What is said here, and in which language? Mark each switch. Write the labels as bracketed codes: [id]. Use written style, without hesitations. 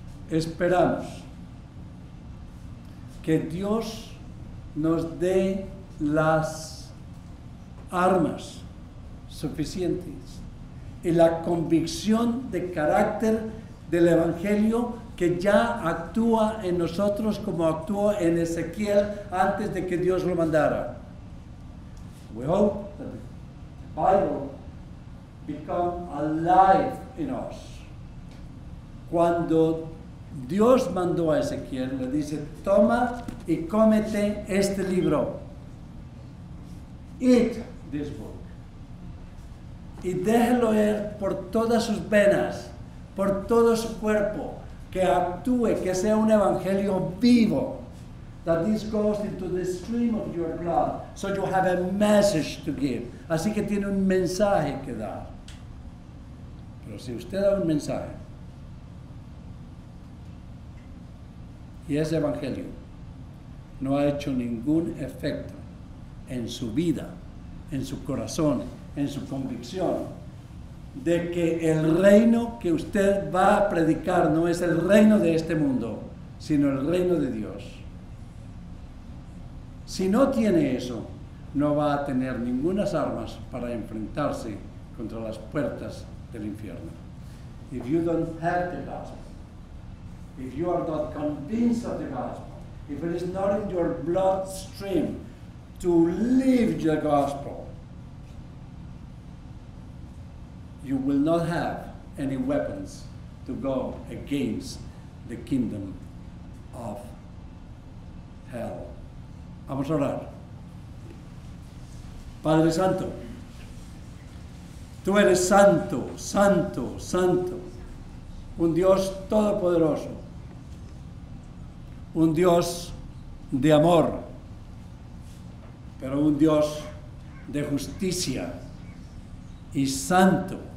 [es] Esperamos que Dios nos dé las armas suficientes y la convicción de carácter del Evangelio que ya actúa en nosotros como actuó en Ezequiel antes de que Dios lo mandara. [en] We hope that the Bible become alive in us. [es] Cuando Dios mandó a Ezequiel, le dice, toma y cómete este libro. [en] Eat this book. [es] Y déjelo ir por todas sus venas, por todo su cuerpo, que actúe, que sea un evangelio vivo. [en] That this goes into the stream of your blood, so you have a message to give. [es] Así que tiene un mensaje que dar. Pero si usted da un mensaje, y ese evangelio no ha hecho ningún efecto en su vida, en su corazón, en su convicción, de que el reino que usted va a predicar no es el reino de este mundo, sino el reino de Dios. Si no tiene eso, no va a tener ningunas armas para enfrentarse contra las puertas del infierno. [en] If you don't have the gospel, if you are not convinced of the gospel, if it is not in your bloodstream, to live the gospel, you will not have any weapons to go against the kingdom of hell. [es] Vamos a orar. Padre Santo, tú eres santo, santo, santo, un Dios todopoderoso, un Dios de amor, pero un Dios de justicia y santo,